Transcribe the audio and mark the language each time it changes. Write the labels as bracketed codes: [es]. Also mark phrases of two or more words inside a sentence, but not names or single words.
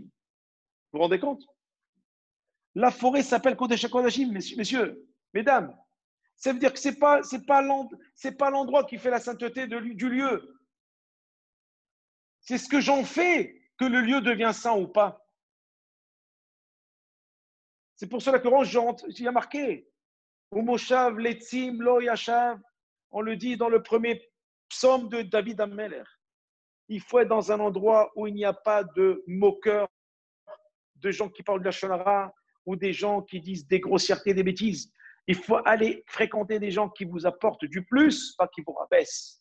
[fr] Vous vous rendez compte? La forêt s'appelle [he] קודש הקודשים, [fr] messieurs, mesdames. Ça veut dire que ce n'est pas l'endroit qui fait la sainteté du lieu. C'est ce que j'en fais que le lieu devient saint ou pas. C'est pour cela que il y a marqué [he] ובמושב לצים לא ישב. [fr] On le dit dans le premier psaume de David Ammeler. Il faut être dans un endroit où il n'y a pas de moqueurs, de gens qui parlent de [he] לשון הרע [fr] ou des gens qui disent des grossièretés, des bêtises. Il faut aller fréquenter des gens qui vous apportent du plus, pas qui vous rabaissent.